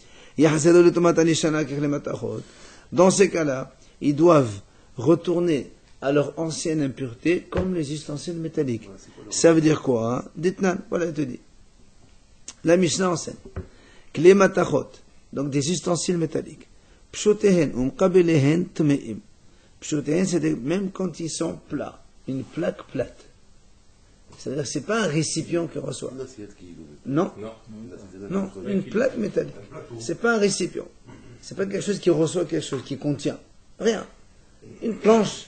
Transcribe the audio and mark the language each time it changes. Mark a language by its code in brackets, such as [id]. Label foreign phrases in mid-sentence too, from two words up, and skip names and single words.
[fr] Dans ces cas-là, ils doivent retourner à leur ancienne impureté comme les ustensiles métalliques. Ça veut dire quoi, hein? Ditnan, voilà, je te dis. La Mishnah enseigne. [he] כלי מתכות, [fr] donc des ustensiles métalliques. [he] פשוטיהן, ומקבליהן טמאים. [fr] Pshotehen, c'est même quand ils sont plats. Une plaque plate. C'est-à-dire que c'est pas un récipient qui reçoit. Non. Non, une plaque métallique. C'est pas un récipient. C'est pas quelque chose qui reçoit quelque chose, qui contient. Rien. Une planche.